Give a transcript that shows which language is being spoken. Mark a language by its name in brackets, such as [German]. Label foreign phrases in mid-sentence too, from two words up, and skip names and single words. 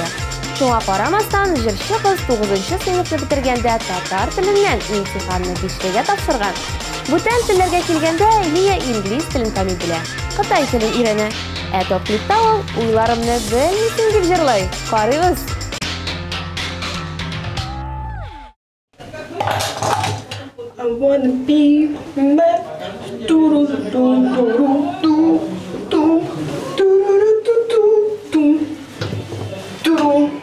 [Tatar] Шуңа карамастан, җырчы кыз 9нчы сыйныфны бетергәндә татар теленнән имтиханны 5-гә тапшырган. Бүтән телләргә килгәндә Лия инглиз телен камил белә, Кытай телен өйрәнә. Ә топлыкта ул уйларымны белмисең дип җырлый. Карыгыз. [English] I wanna be mad. Do do do do do do do do do do do.